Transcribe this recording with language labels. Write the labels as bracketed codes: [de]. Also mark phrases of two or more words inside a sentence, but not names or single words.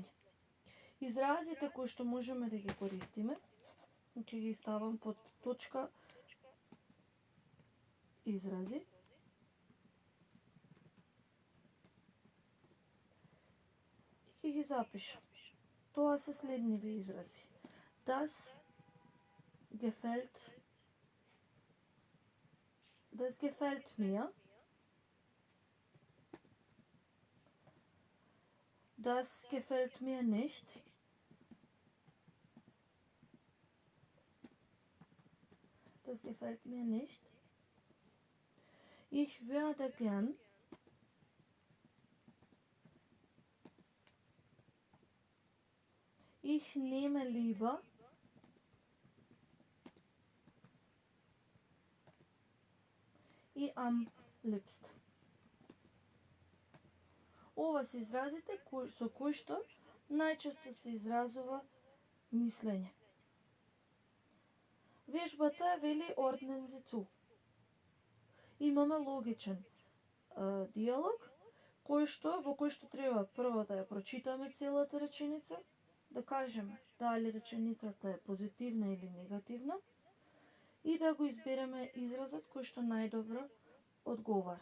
[mk] Изразите кои што можеме да ги користиме, ќе ги ставам под точка изрази. И ги запишам. Тоа се следниве изрази. [de] Das gefällt mir. Das gefällt mir nicht. Das gefällt mir nicht. Ich würde gern Ich nehme lieber и am liebsten. [mk] Ова се изразите со кои што најчесто се изразува мислење. Вежбата вели [de] ordnen Sie zu. [mk] Имаме логичен диалог во кој што треба прво да ја прочитаме целата реченица, да кажеме дали реченицата е позитивна или негативна и да го избереме изразот кој што најдобро одговара.